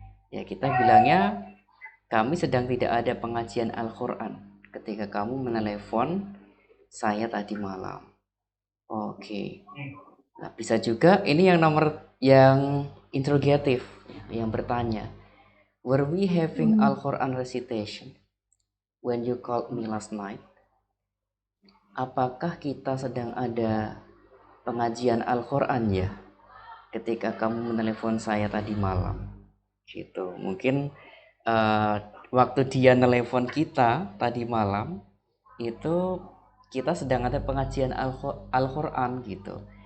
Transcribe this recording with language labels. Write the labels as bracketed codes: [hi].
[id] Ya, kita bilangnya kami sedang tidak ada pengajian Al-Quran ketika kamu menelepon saya tadi malam. Oke. Nah, bisa juga ini yang nomor yang interrogatif, yang bertanya. [en] Were we having Al-Quran recitation when you called me last night? [id] Apakah kita sedang ada pengajian Al-Quran ya ketika kamu menelepon saya tadi malam? Gitu. Mungkin waktu dia telepon kita tadi malam itu kita sedang ada pengajian Al-Quran gitu.